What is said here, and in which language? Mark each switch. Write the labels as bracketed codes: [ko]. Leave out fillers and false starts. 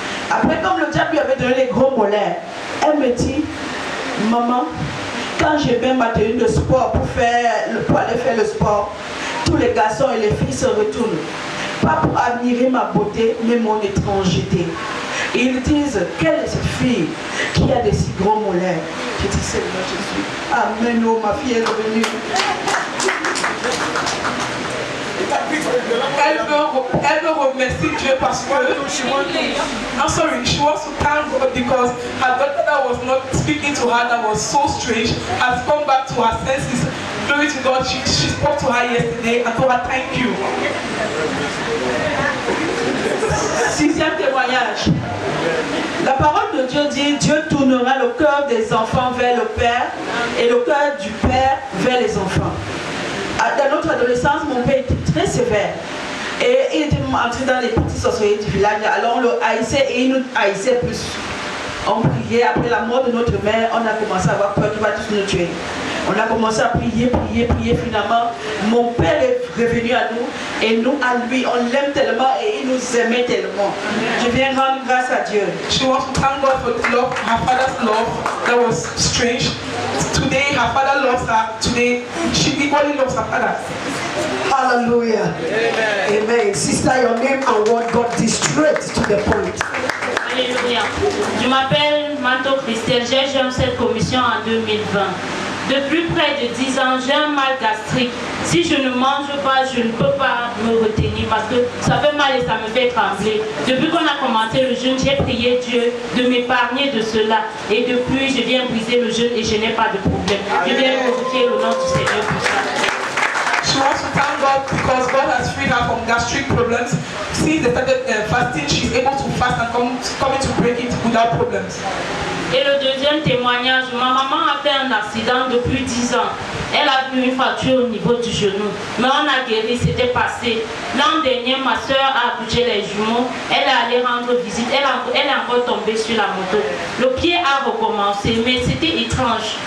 [fr] Après, comme le diable lui avait donné les gros molaires, elle me dit, maman, quand j'ai bien ma tenue de sport pour aller faire le sport, tous les garçons et les filles se retournent. Pas pour admirer ma beauté, mais mon étrangeté. Et ils disent, quelle est cette fille qui a des si gros molaires? Je dis, c'est moi, je suis. Amen, oh, ma fille est revenue. Elle veut remercier Dieu parce que [en] I'm sorry, she wants to thank God because her daughter that was not speaking to her, that was so strange, has come back to her senses. Glory to God, she spoke to her yesterday and told her thank you. [fr] Sixième témoignage. La parole de Dieu dit, Dieu tournera le cœur des enfants vers le Père et le cœur du Père vers les enfants. Dans notre adolescence, mon père était très sévère. Et il était entré dans les petits sorciers du village. Alors on le haïssait et il nous haïssait plus. On priait. Après la mort de notre mère, on a commencé à avoir peur qu'il va tous nous tuer. On a commencé à prier. Finalement, mon père est revenu à nous. Et nous, à lui, on l'aime tellement et il nous aimait tellement. Je viens rendre grâce à Dieu. [en] She wants to thank God for the love, her father's love that was strange. Today, her father loves her. Today, she equally loves her father. Hallelujah. Amen. Sister, your name and what God did straight to the point. [fr] Alléluia. Je m'appelle Manto Christelle, j'ai joint cette commission en 2020. Depuis près de 10 ans, j'ai un mal gastrique. Si je ne mange pas, je ne peux pas me retenir parce que ça fait mal et ça me fait trembler. Depuis qu'on a commencé le jeûne, j'ai prié Dieu de m'épargner de cela. Et depuis, je viens briser le jeûne et je n'ai pas de problème. Je viens glorifier le nom du Seigneur pour ça. [en] She wants to thank God because God has freed her from gastric problems. Since they started fasting, she's able to fast and coming to break it without problems. [fr] Et le deuxième témoignage, ma maman a fait un accident depuis 10 ans. Elle a eu une fracture au niveau du genou. Mais on a guéri, c'était passé. L'an dernier, ma soeur a accouché les jumeaux. Elle est allée rendre visite. Elle est encore tombée sur la moto. Le pied a recommencé, mais c'était étrange.